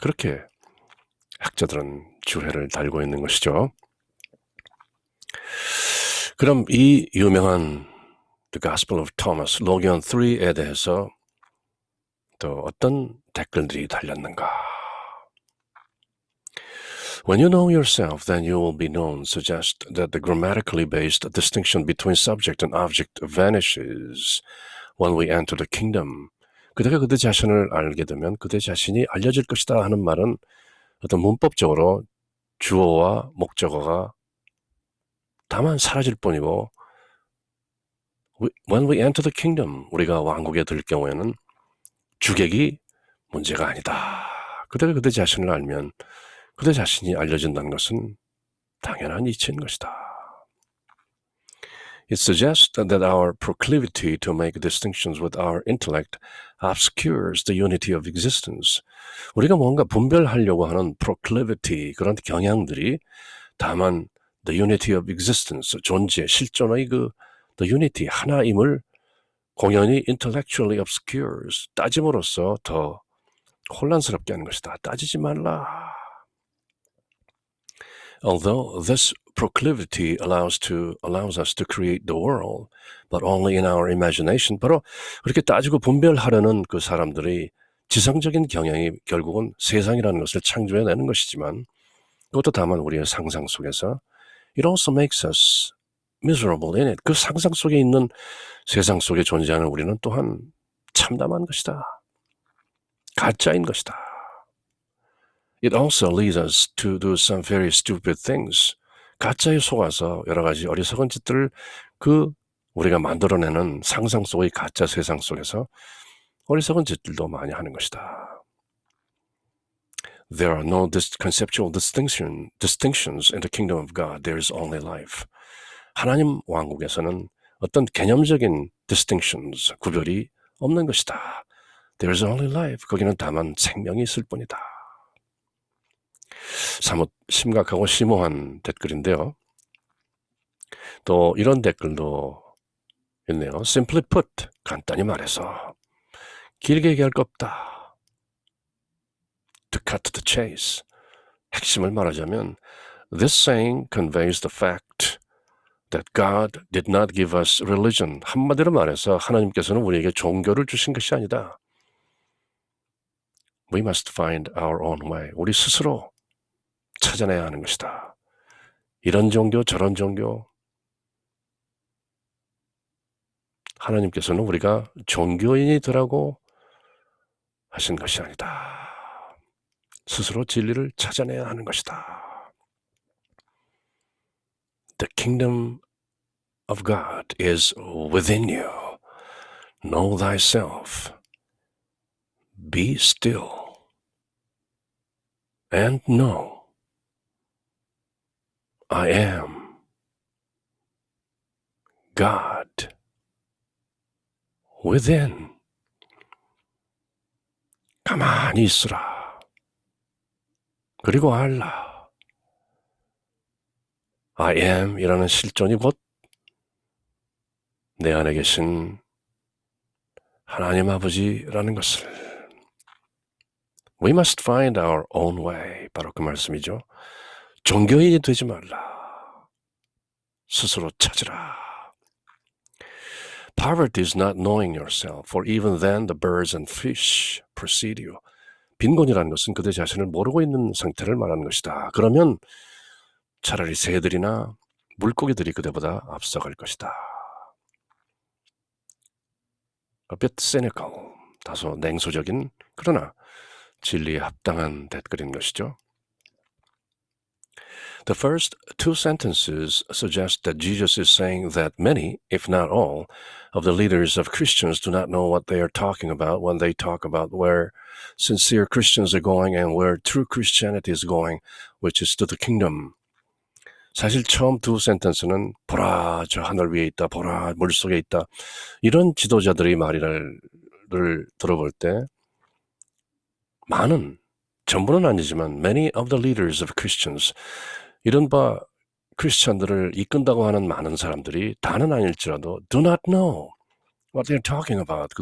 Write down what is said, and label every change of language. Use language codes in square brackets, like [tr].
[ko] 그렇게 학자들은 주해를 달고 있는 것이죠. 그럼 이 유명한 The Gospel of Thomas, 로기온 3에 대해서 또 어떤 댓글들이 달렸는가? [en] When you know yourself, then you will be known suggest that the grammatically based distinction between subject and object vanishes when we enter the kingdom. [ko] 그대가 그대 자신을 알게 되면 그대 자신이 알려질 것이다 하는 말은 어떤 문법적으로 주어와 목적어가 다만 사라질 뿐이고 [en] when we enter the kingdom, [ko] 우리가 왕국에 들 경우에는 주객이 문제가 아니다. 그대가 그대 자신을 알면 그대 자신이 알려진다는 것은 당연한 이치인 것이다. [en] It suggests that our proclivity to make distinctions with our intellect obscures the unity of existence. [ko] 우리가 뭔가 분별하려고 하는 proclivity, 그런 경향들이 다만 [en] the unity of existence, [ko] 존재, 실존의 그 [en] the unity, [ko] 하나임을 공연히 [en] intellectually obscures, [ko] 따짐으로써 더 혼란스럽게 하는 것이다. 따지지 말라. [en] Although this proclivity allows us to create the world, but only in our imagination. [ko] 바로 그렇게 따지고 분별하려는 그 사람들의 지성적인 경향이 결국은 세상이라는 것을 창조해내는 것이지만 그것도 다만 우리의 상상 속에서 [en] it also makes us miserable in it. [ko] 그 상상 속에 있는 세상 속에 존재하는 우리는 또한 참담한 것이다. 가짜인 것이다. [en] It also leads us to do some very stupid things. [ko] 가짜에 속아서 여러 가지 어리석은 짓들을 그 우리가 만들어내는 상상 속의 가짜 세상 속에서 어리석은 짓들도 많이 하는 것이다. [en] There are no conceptual distinctions in the kingdom of God. There is only life. [ko] 하나님 왕국에서는 어떤 개념적인 distinctions, 구별이 없는 것이다. [en] There is only life. [ko] 거기는 다만 생명이 있을 뿐이다. 사뭇 심각하고 심오한 댓글인데요. 또 이런 댓글도 있네요. [en] Simply put, [ko] 간단히 말해서 길게 얘기할 거 없다. [en] To cut to the chase, [ko] 핵심을 말하자면 [en] This saying conveys the fact that God did not give us religion. [ko] 한마디로 말해서 하나님께서는 우리에게 종교를 주신 것이 아니다. [en] We must find our own way. [ko] 우리 스스로 찾아내야 하는 것이다. 이런 종교 저런 종교 하나님께서는 우리가 종교인이 되라고 하신 것이 아니다. 스스로 진리를 찾아내야 하는 것이다. [en] The kingdom of God is within you. Know thyself. Be still. And know I am God within. [ko] 가만히 있으라. 그리고 알라. [en] I am [ko] 이라는 실존이 곧 내 안에 계신 하나님 아버지라는 것을. [en] We must find our own way. [ko] 바로 그 말씀이죠. 종교인이 되지 말라. 스스로 찾으라. [en] Poverty is not knowing yourself, for even then the birds and fish precede you. [ko] 빈곤이라는 것은 그대 자신을 모르고 있는 상태를 말하는 것이다. 그러면 차라리 새들이나 물고기들이 그대보다 앞서갈 것이다. [en] A bit cynical, [ko] 다소 냉소적인 그러나 진리에 합당한 댓글인 것이죠. [en] The first two sentences suggest that Jesus is saying that many, if not all, of the leaders of Christians do not know what they are talking about when they talk about where sincere Christians are going and where true Christianity is going, which is to the kingdom. [ko] 사실 처음 두 센텐스는 보라 저 하늘 위에 있다, 보라 물속에 있다, 이런 지도자들의 말을 들어볼 때 많은, 전부는 아니지만 [en] many of the leaders of Christians, [ko] 이른바 크리스천들을 이끈다고 하는 많은 사람들이 다는 아닐지라도 [en] do not know what they're talking about.